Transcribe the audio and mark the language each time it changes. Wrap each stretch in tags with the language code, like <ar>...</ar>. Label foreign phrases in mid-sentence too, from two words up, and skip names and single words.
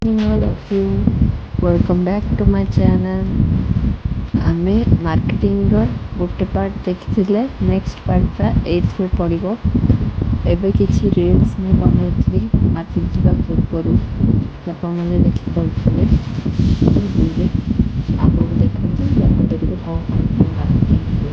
<en>All of you, welcome back to my channel.</en> <or>ଆମେ ମାର୍କେଟିଂର ଗୋଟେ ପାର୍ଟ ଦେଖିଥିଲେ,</or> <en>next part</en> <or>ଏଇଥିରେ ପଡ଼ିବ। ଏବେ କିଛି ରିଲ୍ସ ମୁଁ ବନେଇଥିଲି ମାର୍କେଟ ଯିବା ପୂର୍ବରୁ, ଆପଣମାନେ ଦେଖିପାରୁଥିଲେ ଭିଡ଼ିଓରେ। ଆଗକୁ ଦେଖନ୍ତୁ ମାର୍କେଟରେ କ'ଣ ମାର୍କେଟିଂ ହୁଏ।</or>